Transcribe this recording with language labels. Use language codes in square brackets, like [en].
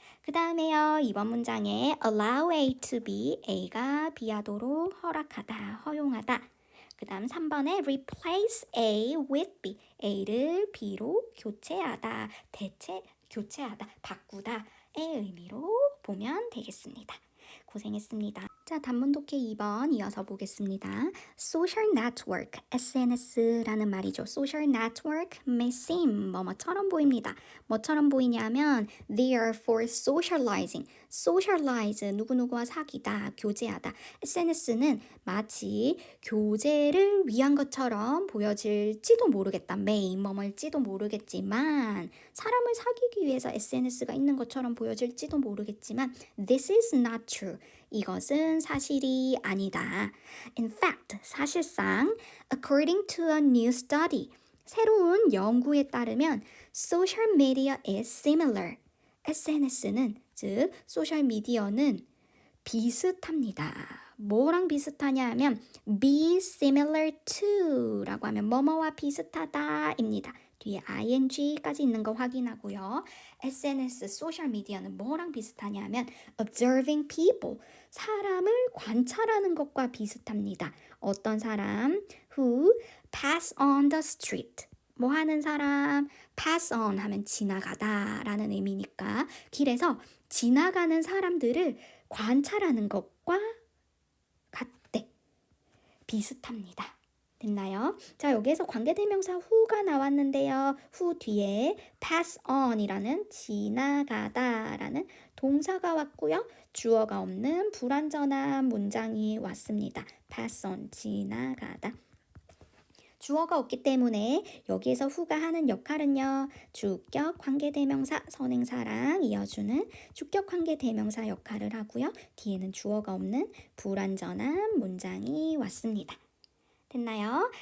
[ko] 그 다음에요, 2번 문장에 [en] allow A to B, [ko] A가 B하도록 허락하다, 허용하다. 그 다음 3번에 [en] replace A with B, [ko] A를 B로 교체하다, 교체하다, 바꾸다의 의미로 보면 되겠습니다. 고생했습니다. 자, 단문 독해 2번 이어서 보겠습니다. [en] Social network, [ko] SNS라는 말이죠. [en] Social network may seem [ko] 뭐뭐처럼 보입니다. 뭐처럼 보이냐면 [en] they are for socializing. [ko] socialize, 누구누구와 사귀다, 교제하다. SNS는 마치 교제를 위한 것처럼 보여질지도 모르겠다. may, 뭐뭐일지도 모르겠지만 사람을 사귀기 위해서 SNS가 있는 것처럼 보여질지도 모르겠지만 [en] this is not true. [ko] 이것은 사실이 아니다. [en] In fact, 사실상, according to a new study, [ko] 새로운 연구에 따르면 [en] social media is similar. [ko] SNS는, 즉 소셜미디어는 비슷합니다. 뭐랑 비슷하냐 하면 [en] be similar to [ko] 라고 하면 뭐뭐와 비슷하다입니다. 뒤에 ing까지 있는 거 확인하고요. SNS, 소셜미디어는 뭐랑 비슷하냐 하면 [en] observing people, [ko] 사람을 관찰하는 것과 비슷합니다. 어떤 사람? [en] who pass on the street. [ko] 뭐 하는 사람? [en] pass on [ko] 하면 지나가다 라는 의미니까 길에서 지나가는 사람들을 관찰하는 것과 같대. 비슷합니다. 됐나요? 자, 여기에서 관계대명사 who가 나왔는데요. who 뒤에 pass on이라는 지나가다라는 동사가 왔고요. 주어가 없는 불완전한 문장이 왔습니다. [en] pass on, [ko] 지나가다. 주어가 없기 때문에 여기에서 who가 하는 역할은요. 주격 관계대명사 선행사랑 이어주는 주격 관계대명사 역할을 하고요. 뒤에는 주어가 없는 불완전한 문장이 왔습니다. 됐나요?